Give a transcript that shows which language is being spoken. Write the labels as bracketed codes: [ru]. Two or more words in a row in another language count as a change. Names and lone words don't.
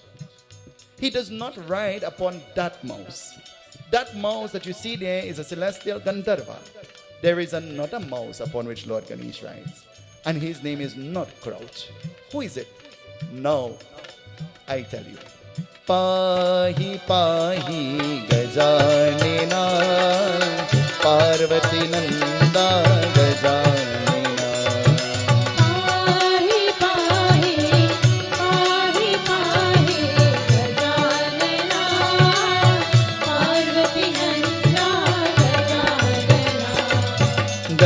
[en] He does not ride upon that mouse. That mouse that you see there is a celestial Gandharva. There is another mouse upon which Lord Ganesh rides, and his name is not Crouch. Who is it? Now, I tell you. [sa] पाहि पाहि गजानना, पार्वती नंदा गजानना. पाहि पाहि पाहि पाहि गजानना पार्वती नंदा गजानना